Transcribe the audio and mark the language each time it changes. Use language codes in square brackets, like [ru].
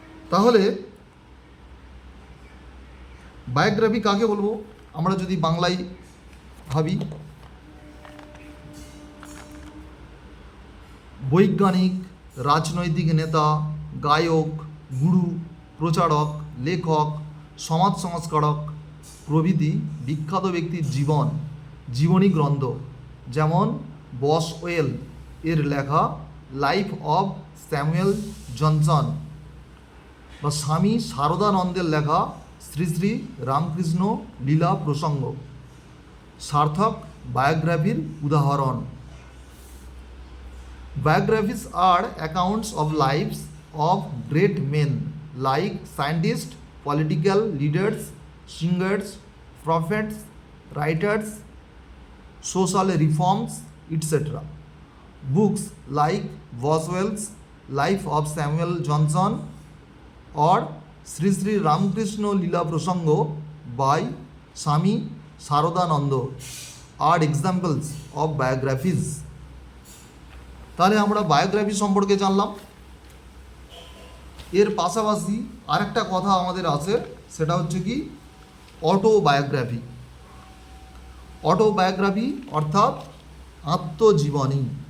[bn] তাহলে বায়োগ্রাফি কাকে বলবো আমরা যদি বাংলায় ভাবি, বৈজ্ঞানিক, রাজনৈতিক নেতা, গায়ক, গুরু, প্রচারক, লেখক, সমাজ সংস্কারক প্রভৃতি বিখ্যাত ব্যক্তির জীবনী গ্রন্থ, যেমন বসওয়েল এর লেখা লাইফ অব স্যামুয়েল জনসন বা স্বামী শারদানন্দের লেখা শ্রী শ্রী রামকৃষ্ণ লীলা প্রসঙ্গ সার্থক বায়োগ্রাফির উদাহরণ। [en] Biographies are accounts of lives of great men like scientists, political leaders, singers, prophets, writers, social reforms, etc. Books like Boswell's Life of Samuel Johnson or Sri Sri Ramakrishna Lila Prasango by Swami Saradananda are examples of biographies. [bn] তাহলে আমরা biography সম্পর্কে জানলাম। এর পাশাপাশি আরেকটা কথা আমাদের আছে, সেটা হচ্ছে কি অটোবায়োগ্রাফি। অটোবায়োগ্রাফি অর্থাৎ আত্মজীবনী।